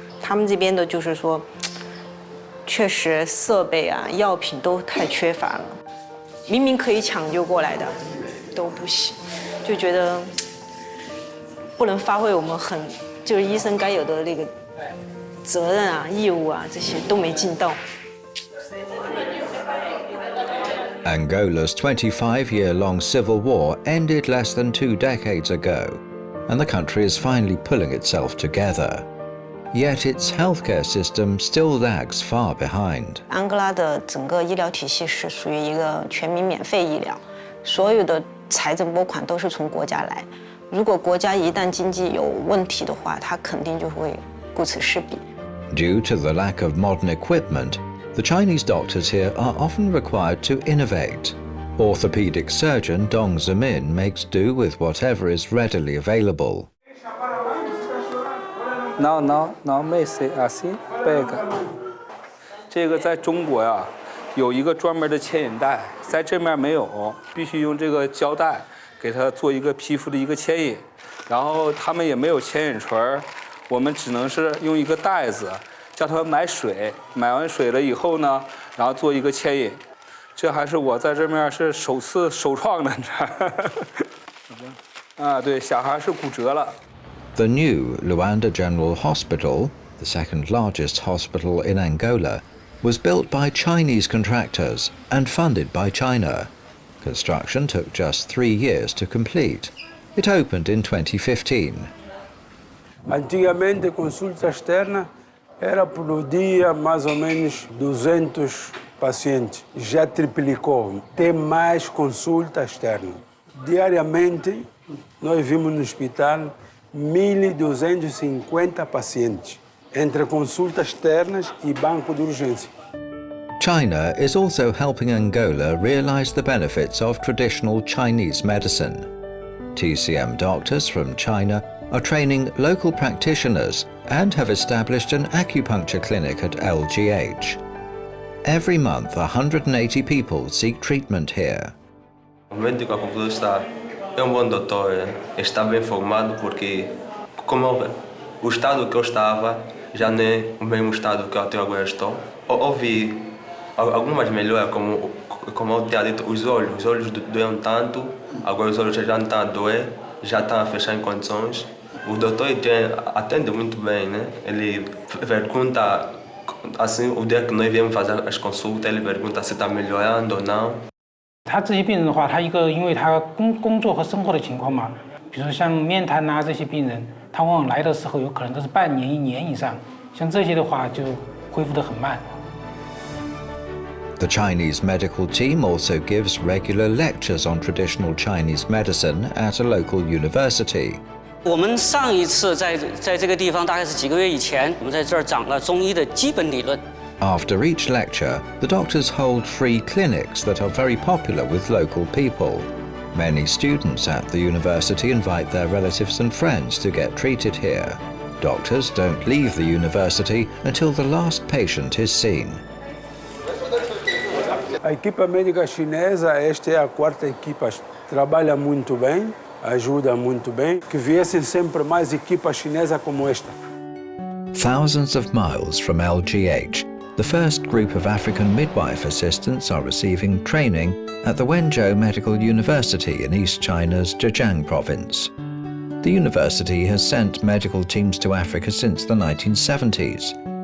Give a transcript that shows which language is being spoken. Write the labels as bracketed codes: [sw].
[zh] 他们这边的就是说。确实设备啊、药品都太缺乏了，明明可以抢救过来的，都不行，就觉得不能发挥我们就是医生该有的那个责任啊、义务啊，这些都没尽到。 [en] Angola's 25-year-long civil war ended less than 2 decades ago, and the country is finally pulling itself together. Yet its healthcare system still lags far behind. [zh] 安哥拉的整个医疗体系是属于一个全民免费医疗，所有的财政拨款都是从国家来。如果国家一旦经济有问题的话，它肯定就会顾此失彼。 [en] Due to the lack of modern equipment, the Chinese doctors here are often required to innovate. Orthopedic surgeon Dong Zemin makes do with whatever is readily available. [pt] Não, [zh] 没事， [pt] assim pega。 [zh] 这个在中国呀，有一个专门的牵引带，在这面没有，必须用这个胶带给它做一个皮肤的一个牵引。然后他们也没有牵引锤，我们只能是用一个袋子，叫他们买水，买完水了以后呢，然后做一个牵引。这还是我在这面是首创的，你知道？啊，对，小孩是骨折了。 [en] The new Luanda General Hospital, the second largest hospital in Angola, was built by Chinese contractors and funded by China. Construction took just 3 years to complete. It opened in 2015. [pt] Antigamente a consulta externa era por dia mais ou menos 200 pacientes. Já triplicou. Tem mais consulta externa. Diariamente nós vimos no hospital 1.250 pacientes, entre consultas externas e banco de urgência. [en] China is also helping Angola realize the benefits of traditional Chinese medicine. TCM doctors from China are training local practitioners and have established an acupuncture clinic at LGH. Every month, 180 people seek treatment here. [pt] É bom doutor, está bem formado porque, como o estado que eu estava já não é o mesmo estado que eu até agora estou. Houve algumas melhoras, como eu tinha dito, os olhos doem tanto, agora os olhos já não estão a doer, já estão a fechar em condições. O doutor atende muito bem, né? Ele pergunta, assim, o dia que nós viemos fazer as consultas, ele pergunta se está melhorando ou não. [zh] 他这些病人的话，他因为他工作和生活的情况嘛，比如说像面瘫啊这些病人，他往往来的时候有可能都是半年、1年以上，像这些的话就恢复得很慢。 [en] The Chinese medical team also gives regular lectures on traditional Chinese medicine at a local university. [zh] 我们上一次在这个地方大概是几个月以前，我们在这儿讲了中医的基本理论。 [en] After each lecture, the doctors hold free clinics that are very popular with local people. Many students at the university invite their relatives and friends to get treated here. Doctors don't leave the university until the last patient is seen. [pt] A equipa médica chinesa, esta é a 4ª equipa, trabalha muito bem, ajuda muito bem. Que viessem sempre mais equipas chinesas como esta. [en] Thousands of miles from LGH, the first group of African midwife assistants are receiving training at the Wenzhou Medical University in East China's Zhejiang province. The university has sent medical teams to Africa since the 1970s.